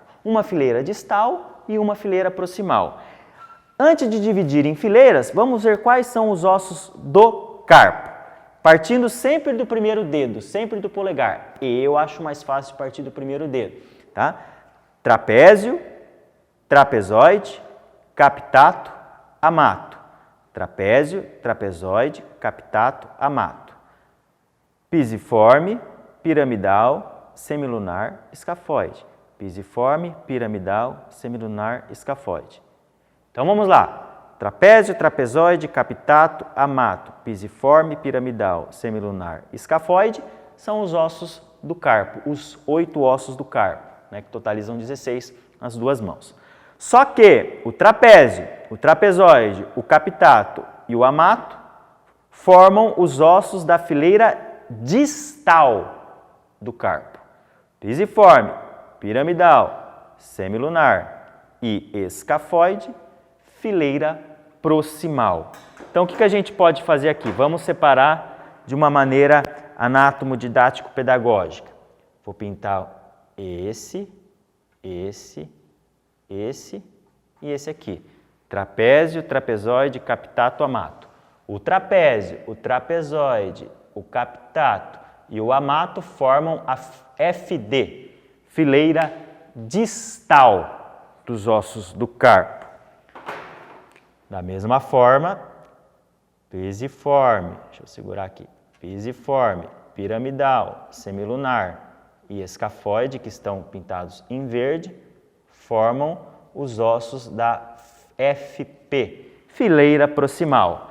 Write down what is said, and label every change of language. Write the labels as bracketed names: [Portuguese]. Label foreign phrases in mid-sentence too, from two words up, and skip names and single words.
[Portuguese] Uma fileira distal e uma fileira proximal. Antes de dividir em fileiras, vamos ver quais são os ossos do carpo. Partindo sempre do primeiro dedo, sempre do polegar. Eu acho mais fácil partir do primeiro dedo, tá? Trapézio, trapezoide, captato, amato. Trapézio, trapezoide, captato, amato. Pisiforme, piramidal, semilunar, escafoide. Pisiforme, piramidal, semilunar, escafoide. Então vamos lá. Trapézio, trapezoide, captato, amato, pisiforme, piramidal, semilunar, escafoide são os ossos do carpo, os 8 ossos do carpo, né, que totalizam 16 nas duas mãos. Só que o trapézio, o trapezoide, o captato e o amato formam os ossos da fileira distal do carpo. Pisiforme, piramidal, semilunar e escafoide, fileira proximal. Então, o que a gente pode fazer aqui? Vamos separar de uma maneira anátomo-didático-pedagógica. Vou pintar esse e esse aqui. Trapézio, trapezoide, captato, amato. O trapézio, o trapezoide, o captato e o amato formam a FD, fileira distal dos ossos do carpo. Da mesma forma, pisiforme, deixa eu segurar aqui, pisiforme, piramidal, semilunar e escafoide, que estão pintados em verde, formam os ossos da FP, fileira proximal.